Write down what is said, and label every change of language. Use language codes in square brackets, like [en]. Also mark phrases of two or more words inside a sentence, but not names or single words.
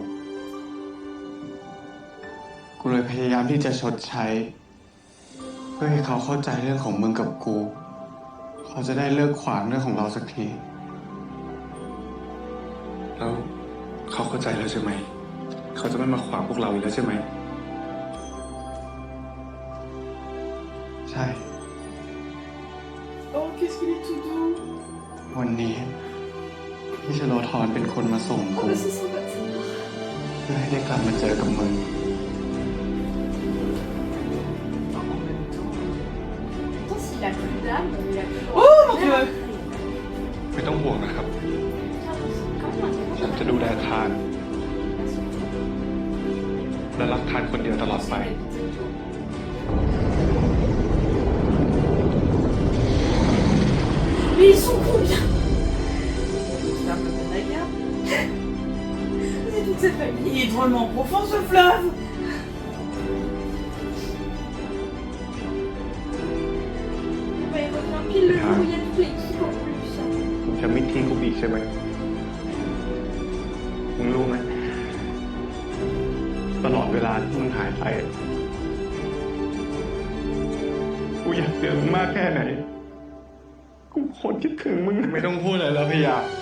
[th] กูเลยพยายามที่จะชดใช้ เพื่อให้เขาเข้าใจเรื่องของมึงกับกู เขาจะได้เลิกขวางเรื่องของเราสักที แล้วเขาเข้าใจแล้วใช่ไหม เขาจะไม่มาขวางพวกเราอีกแล้วใช่ไหม ใช่ [fr] Oh, qu'est-ce qu'il est tout doux. [th] วันนี้พี่ชโลธรเป็นคนมาส่ง [fr] Oh, [th] กู [fr] bah c'est sympathique. [th] เพื่อให้ได้กลับมาเจอกับมึง [fr] Pourtant, s'il a plus d'âme, il a plus... Oh mon dieu. [th] ไม่ต้องห่วงนะครับ ฉันจะดูแลทาน และรักทานคนเดียวตลอดไป [fr] Mais ils sont combien? C'est un peu de bagarre. C'est toute cette famille. Il est drôlement profond ce fleuve. Bah, il revient pile le jour où il y a toute l'équipe en plus. [th] มึงจะไม่ทิ้งกูอีกใช่ไหม มึงรู้ไหม ตลอดเวลาที่มึงหายไป กูอยากเจอมึงมากแค่ไหน กูโคตรคิดถึงมึง ไม่ต้องพูดอะไรแล้วพี่ยา